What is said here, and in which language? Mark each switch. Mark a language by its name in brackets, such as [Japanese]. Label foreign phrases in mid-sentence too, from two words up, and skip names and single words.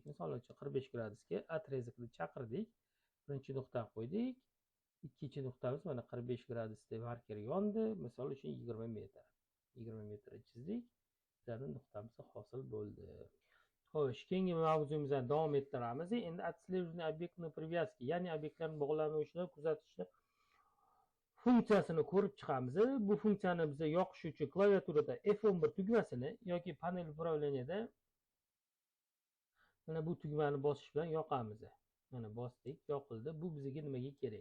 [Uzbek] Misol uchun 45 gradusga otrezikni chaqirdik. Birinchi nuqtani qo'ydik. Ikkinchi nuqtamiz mana 45 gradusda marker yondi. Misol uchun 20 metr. 20 metr chizdik. bitta nuqtamiz hosil bo'ldi. Xo'sh, keyingi mavzumizdan davom ettiramiz. [Russian] Endi отслеживание объектной привязки, [Uzbek] ya'ni obyektlarni bog'lanishini kuzatishni funksiyasini ko'rib chiqamiz. Bu funksiyani biz yoqish uchun klaviaturada F11 tugmasini yoki [Russian] панель управленияда [Uzbek] mana bu tugmani bosish bilan yoqamiz. Mana bosdik, yoqildi. Bu bizga nimaga kerak?